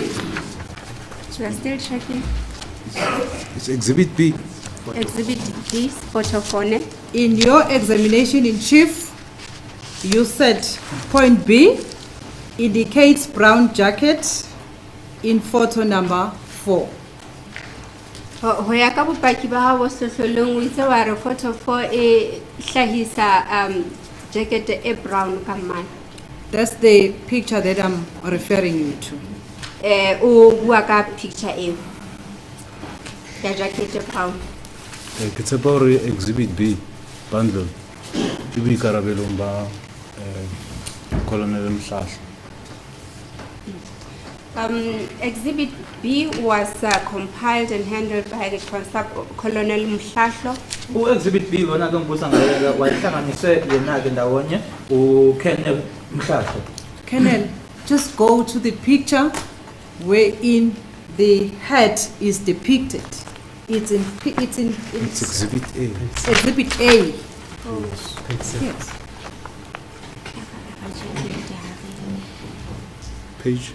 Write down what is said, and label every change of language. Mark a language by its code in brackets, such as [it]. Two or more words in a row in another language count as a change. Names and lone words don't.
[en] So we're still checking. It's Exhibit B. Exhibit B, photo 4. In your examination in chief, you said point B indicates brown jacket in photo number 4. [st] Ho ya ka bopaki ba hao sehlohlolong o itse wa re photo 4 e hlahisa jacket e brown ka mane. [en] That's the picture that I'm referring you to. [st] O bua ka picture eo ya jacket e brown. Ke tshepa hore Exhibit B bundle e boikarabelong ba Colonel Mhlahla. [en] Exhibit B was compiled and handled by the Colonel Mhlahla. [zu] Exhibit B wona ke ngibuza ngayo wayihlanganise yena ke ndawonye uKenneth Mhlahla. [en] Colonel, just go to the picture wherein the head is depicted. It's Exhibit A. Exhibit A. Yes. Page.